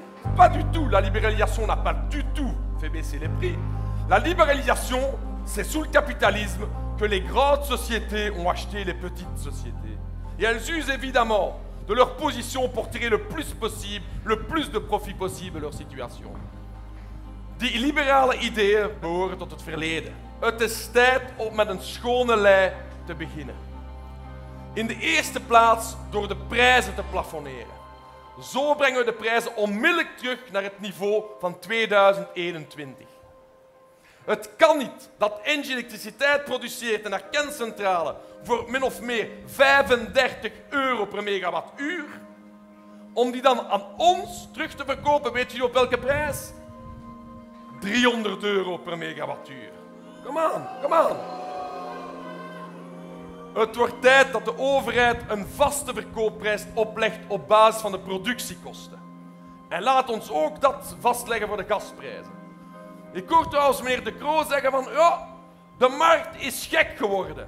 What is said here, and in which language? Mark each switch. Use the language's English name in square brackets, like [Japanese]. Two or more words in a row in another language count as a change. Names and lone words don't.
[French] Pas du tout, la libéralisation n'a pas du tout fait baisser les prix. La libéralisation, c'est sous le capitalisme que les grandes sociétés ont acheté les petites sociétés. Et elles usent évidemment de leur position pour tirer le plus possible, le plus de profit possible de leur situation. [Dutch] Die liberale ideeën behoren tot het verleden. Het is tijd om met een schone lei te beginnen. In de eerste plaats door de prijzen te plafonneren. Zo brengen we de prijzen onmiddellijk terug naar het niveau van 2021. Het kan niet dat Engie elektriciteit produceert in haar kerncentrale voor min of meer 35 euro per megawattuur, om die dan aan ons terug te verkopen, weet je op welke prijs? 300 euro per megawattuur. [English] Come on, come on. [Dutch] Het wordt tijd dat de overheid een vaste verkoopprijs oplegt op basis van de productiekosten. En laat ons ook dat vastleggen voor de gasprijzen. Ik hoor trouwens meneer De Croo zeggen van, ja, de markt is gek geworden.